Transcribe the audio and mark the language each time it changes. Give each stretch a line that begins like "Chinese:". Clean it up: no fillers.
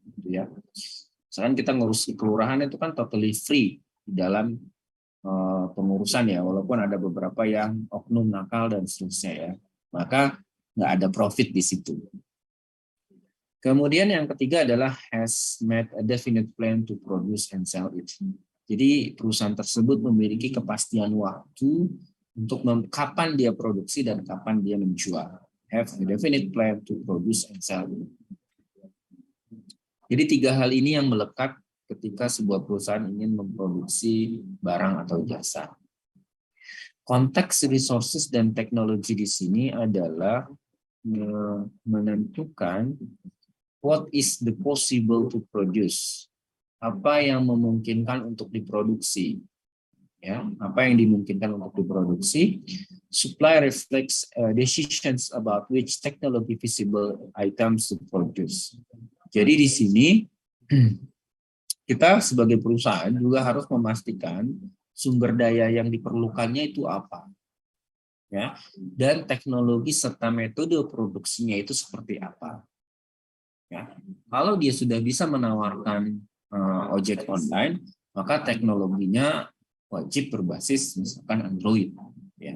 Indonesian: Ya. Misalkan kita ngurus di kelurahan itu kan
English: totally free
Indonesian: di dalam pengurusan ya, walaupun ada beberapa yang oknum nakal dan seterusnya ya, maka nggak ada profit di situ. Kemudian yang ketiga adalah
English: has made a definite plan to produce and sell it.
Indonesian: Jadi perusahaan tersebut memiliki kepastian waktu untuk kapan dia produksi dan kapan dia menjual.
English: Have a definite plan to produce and sell it.
Indonesian: Jadi 3 hal ini yang melekat ketika sebuah perusahaan ingin memproduksi barang atau jasa. Konteks resources dan teknologi di sini adalah menentukan
English: what is the possible to produce.
Indonesian: Apa yang memungkinkan untuk diproduksi. Ya, apa yang dimungkinkan untuk diproduksi.
English: Supply reflects decisions about which technology feasible items to produce.
Indonesian: Jadi di sini kita sebagai perusahaan juga harus memastikan sumber daya yang diperlukannya itu apa. ya, dan teknologi serta metode produksinya itu seperti apa. Ya. Kalau dia sudah bisa menawarkan ojek online, maka teknologinya wajib berbasis misalkan Android. Ya.